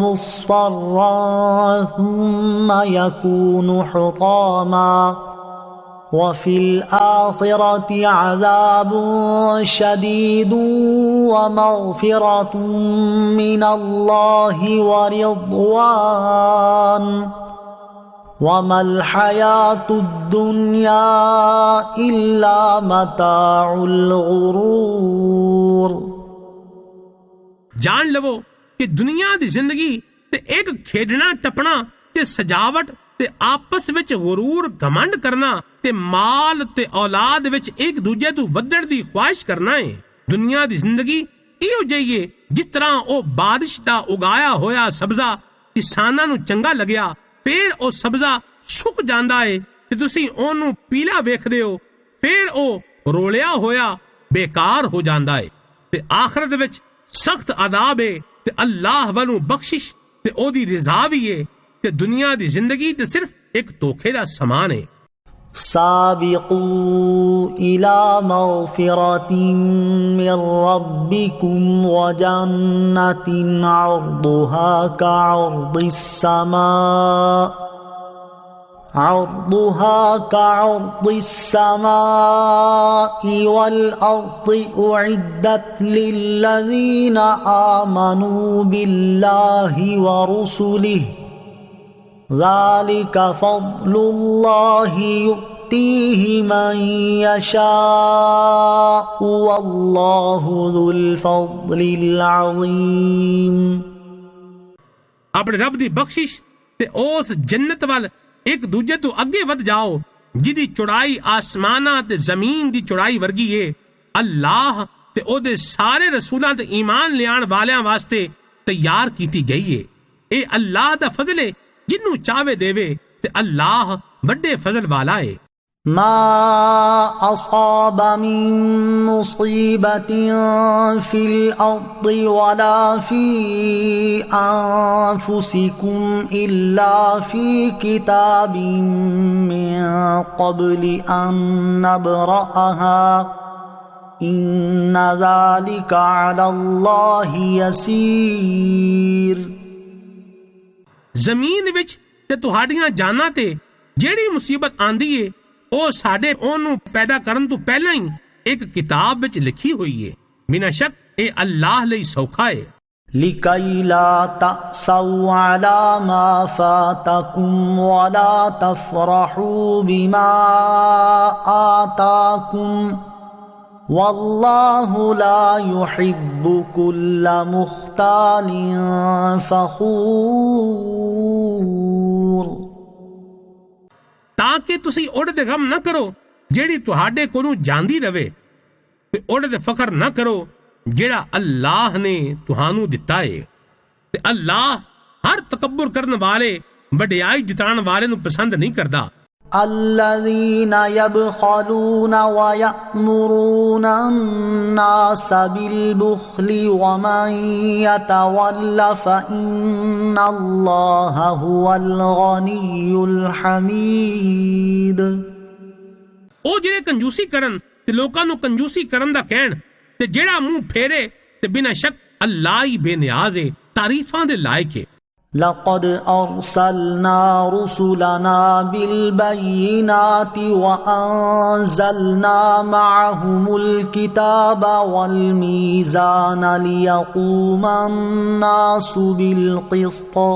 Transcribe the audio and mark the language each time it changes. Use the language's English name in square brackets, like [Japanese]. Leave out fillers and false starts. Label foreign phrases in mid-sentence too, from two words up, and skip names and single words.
[Arabic] مصفرا ثم يكون حطاما وفي الآخرة عذاب شديد ومغفرة من الله ورضوان وما الحياة الدنيا إلا متاع الغرور۔ [Punjabi] جان لو کہ دنیا دی زندگی تے ایک کھیڈنا ٹپنا تے سجاوٹ تے آپس وچ غرور گھمنڈ کرنا تے مال تے اولاد وچ ایک دوجے تو ودڑ دی خواہش کرنا ہے۔ دنیا دی زندگی ایو جائیے جس طرح او بارش دا اگایا ہویا سبزہ کساناں نو چنگا لگیا، پھر او سبزہ سک جاندا ہے تے تسی اونوں پیلا ویکھدے ہو، پھر او رولیا ہویا بیکار ہو جاندا ہے تے آخرت وچ سخت عذاب ہے تے اللہ والوں بخشش تے او دی رضا بھی ہے تے دنیا دی زندگی تے صرف ایک دھوکے دا سامان ہے۔ [Arabic] سابقوا إلى مغفرة من ربكم وجنة عرضها كعرض السماء والأرض أعدت للذين آمنوا بالله ورسله ذلك فضل الله يؤتيه من يشاء والله ذو الفضل العظيم۔ [Punjabi] اپنے رب دی بخشش تے اس جنت وال ایک دوجے تو اگے ود جاؤ جدی چوڑائی آسماناں تے زمین دی چوڑائی ورگی ہے۔ اللہ تے او دے سارے رسولاں تے ایمان لیان والیاں واسطے تیار کیتی گئی ہے۔ اے اللہ دا فضل ہے جنوں چاہے دے تے اللہ بڑے فضل والا ہے۔ [Arabic] ما أصاب من مصيبة في الأرض ولا في أنفسكم إلا في كتاب من قبل أن نبرأها إن ذلك على الله يسير۔ [Punjabi] زمین وچ تے تہاڈیاں جاناں تے جیڑی مصیبت آندی ہے او ساڈے اونوں پیدا کرن تو پہلا ہی ایک کتاب وچ لکھی ہوئی ہے۔ بنا شک اے اللہ لئی سوکھا ہے۔ [Arabic] لِكَيْ لَا تَأْسَوْا عَلَى مَا فَاتَكُمْ وَلَا تَفْرَحُوا بِمَا آتَاكُمْ واللہ لا يحب كل مختال فخور۔ [Punjabi] تاکہ تسی اڑ دے غم نہ کرو جیڑی تہاڈے کولوں جاندی رہے تے اڑ دے فخر نہ کرو جیڑا اللہ نے تہانوں دتا ہے تے اللہ ہر تکبر کرن والے وڈیائی جتان والے نو پسند نہیں کردا۔ [Arabic] الذين يبخلون ويأمرون الناس بالبخل ومن يتول فإن الله هو الغني الحميد۔ [Punjabi] او جڑے کنجوسی کرن تے لوکاں نو کنجوسی کرن دا کہن تے جیڑا منہ پھیرے تے بنا شک اللہ ہی بے نیاز ہے، تعریفاں دے لائق ہے۔ [Arabic] لقد أرسلنا رسلنا بالبينات وأنزلنا معهم الكتاب والميزان ليقوم الناس بالقسط